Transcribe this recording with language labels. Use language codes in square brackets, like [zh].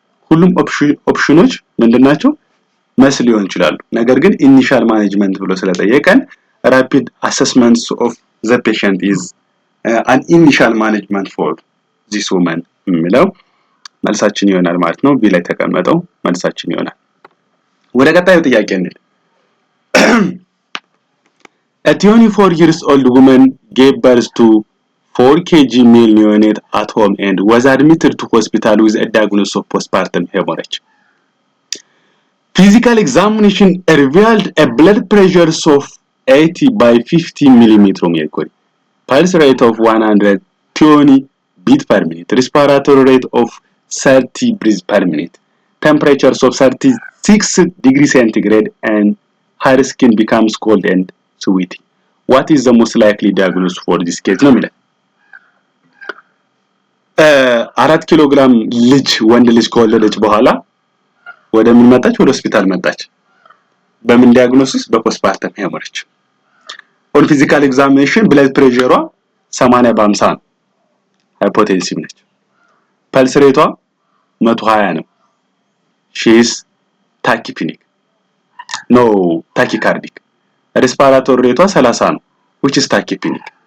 [am] ሁሉም ኦፕሽኖች ምንድናቸው መስ ሊሆን ይችላሉ። ነገር ግን ኢኒሻል ማኔጅመንት ብሎ ስለጠየቀን [en] rapid assessments of the patient is an initial management for this woman [am] የሚለው መልሳችን ይሆናል ማለት ነው። ቢ ላይ ተቀመጠው መልሳችን ይሆናል። ወደ ቀጣዩ ጥያቄ እንሂድ። [en] A 24 years old woman gave birth to 4 kg male neonate at home and was admitted to hospital with a diagnosis of postpartum hemorrhage. Physical examination revealed a blood pressure of 80 by 50 millimeter mercury, pulse rate of 120 beat per minute, respiratory rate of 30 breaths per minute, temperatures of 36 degrees centigrade, and her skin becomes cold and sweaty. What is the most likely diagnosis for this case? [am] ነው የሚለው 4 ኪሎ ግራም ልጅ ወንድ ልጅ ከወለደች በኋላ ወደ ምን መጣች? ወደ ሆስፒታል መጣች። በምን ዲያግኖሲስ? በፖስትፓርተም ሄሞሬጅ። ኦን ፊዚካል ኤግዛሚኔሽን ብለድ ፕሬሸሯ 80 በ50 ነው። ሃይፖቴንሲቭ ነች። ፐልስ ሬቷ 120 ነው። [en] ሺ ኢዝ ታኪፒኒክ ኖ ታኪካርዲክ። [am] ሬስፓራቶሪ ሬቷ 30 ነው [en] which is tachypneic.